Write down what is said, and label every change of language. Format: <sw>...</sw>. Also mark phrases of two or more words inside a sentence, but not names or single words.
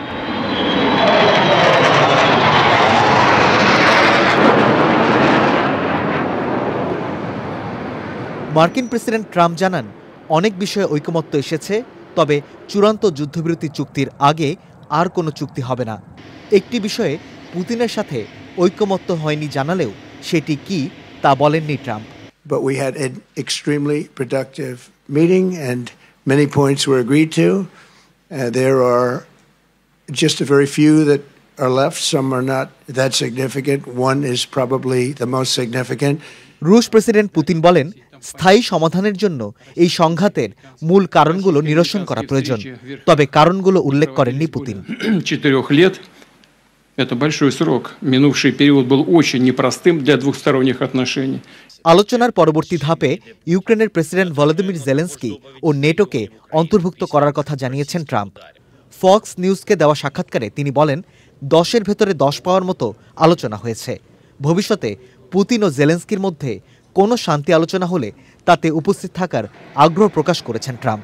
<bn>মার্কিন প্রেসিডেন্ট ট্রাম্প জানান, অনেক বিষয়ে ঐকমত্য এসেছে, তবে চূড়ান্ত যুদ্ধবিরতি চুক্তির আগে আর কোনো চুক্তি হবে না। একটি বিষয়ে পুতিনের সাথে ঐকমত্য হয়নি জানালেও সেটি কি তা বলেননি ট্রাম্প।</bn> <en>But we had an extremely productive meeting and many points were agreed to. There are just a very few that are left. Some are not that significant. One is probably the most significant.</en> <bn>রুশ প্রেসিডেন্ট পুতিন বলেন, স্থায়ী সমাধানের জন্য এই সংঘাতের মূল কারণগুলো নিরসন করা প্রয়োজন, তবে কারণগুলো উল্লেখ করেননি পুতিন।</bn> <ru>4 лет это большой срок. Минувший период был очень непростым для двухсторонних отношений.</ru> <bn>আলোচনার পরবর্তী ধাপে ইউক্রেনের প্রেসিডেন্ট ভলোদিমির জেলেনস্কি ও নেটোকে অন্তর্ভুক্ত করার কথা জানিয়েছেন ট্রাম্প। ফক্স নিউজকে দেওয়া সাক্ষাৎকারে তিনি বলেন, 10-এর ভেতরে 10 পাওয়ার মতো আলোচনা হয়েছে। ভবিষ্যতে পুতিন ও জেলেনস্কির মধ্যে কোনো শান্তি আলোচনা হলে তাতে উপস্থিত থাকার আগ্রহ প্রকাশ করেছেন ট্রাম্প।</bn>